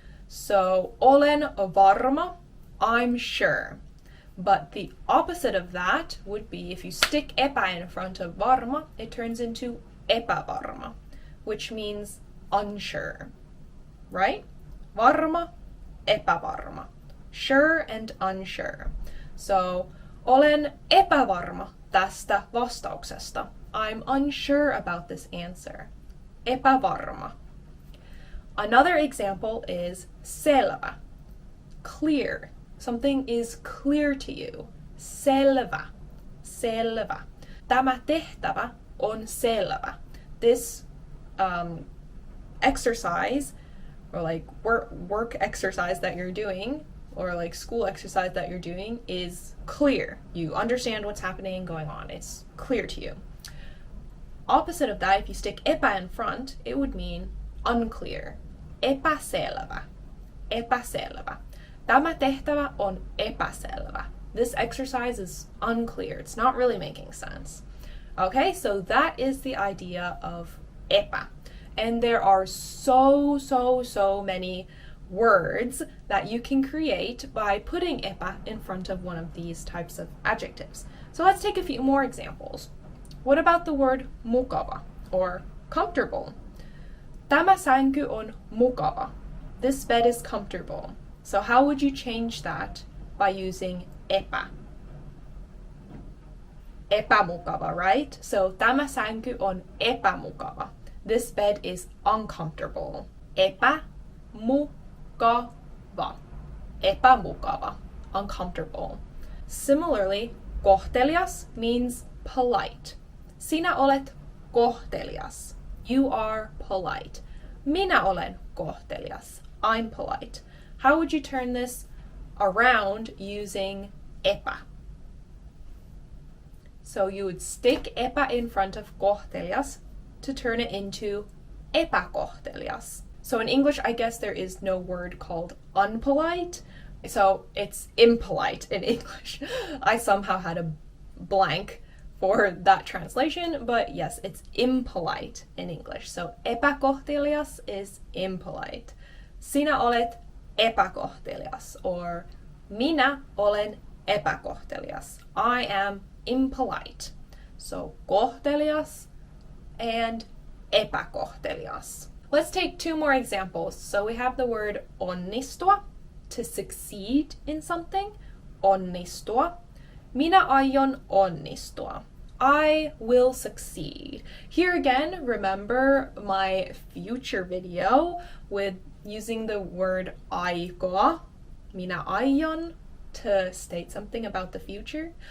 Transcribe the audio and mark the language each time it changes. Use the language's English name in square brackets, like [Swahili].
[English] So [Finnish] olen varma, [English] I'm sure. But the opposite of that would be if you stick epä in front of varma, it turns into epävarma, which means unsure, right? Varma, epävarma, sure and unsure. [Finnish] So olen epävarma tästä vastauksesta. [English] I'm unsure about this answer. Epävarma. Another example is selvä, clear. Something is clear to you. Selvä, selvä. [Finnish] Tämä tehtävä on selvä. [English] This exercise, or like work exercise that you're doing, or like school exercise that you're doing, is clear. You understand what's happening and going on. It's clear to you. Opposite of that, if you stick epä in front, it would mean unclear. [Finnish] Epäselvä, epäselvä. Tämä tehtävä on epäselvä. [English] this exercise is unclear. It's not really making sense. Okay, so that is the idea of epä. And there are so many words that you can create by putting epä in front of one of these types of adjectives. So let's take a few more examples. What about the word mukava or comfortable? [Finnish] Tämä sänky on mukava. [English] This bed is comfortable. So how would you change that by using epä? Epämukava, right? [Finnish] So tämä sänky on epämukava. [English] This bed is uncomfortable. [Finnish] Epämukava. Epämukava. Uncomfortable. [English] Similarly, kohtelias means polite. [Finnish] Sinä olet kohtelias. [English] You are polite. [Finnish] Minä olen kohtelias. [English] I'm polite. How would you turn this around using epä? So you would stick epä in front of kohtelias to turn it into epäkohtelias. So in English, I guess there is no word called unpolite. So it's impolite in English. I somehow had a blank for that translation, but yes, it's impolite in English. [Finnish] So epäkohtelias is impolite. Sinä olet epäkohtelias, or minä olen epäkohtelias. [English] I am impolite. So kohtelias and epäkohtelias. Let's take two more examples. So we have the word onnistua, to succeed in something. [Finnish] Onnistua. Minä aion onnistua. [English] I will succeed. Here again, remember my future video with using the word aikoa, [Finnish] minä aion, [English] to state something about the future.